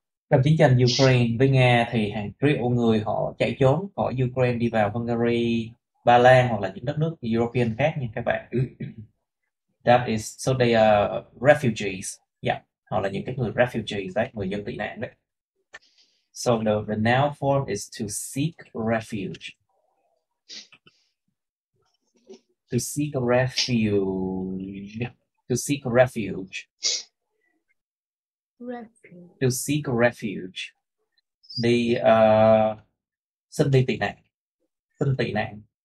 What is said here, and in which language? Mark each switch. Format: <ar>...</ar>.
<vi>Trong chiến tranh Ukraine với Nga thì hàng triệu người họ chạy trốn khỏi Ukraine đi vào Hungary, Ba Lan hoặc là những đất nước European khác nha các bạn.</vi> <en>That is, so they are refugees.</en> <vi>Yeah, họ là những cái người</vi> <en>refugees</en> <vi>đấy, người dân tị nạn đấy.</vi> <en>So the noun form is to seek refuge. To seek a refuge. To seek a refuge. To seek a refuge.</en> <vi>Đi xin đi tị nạn. Xin tị nạn.</vi>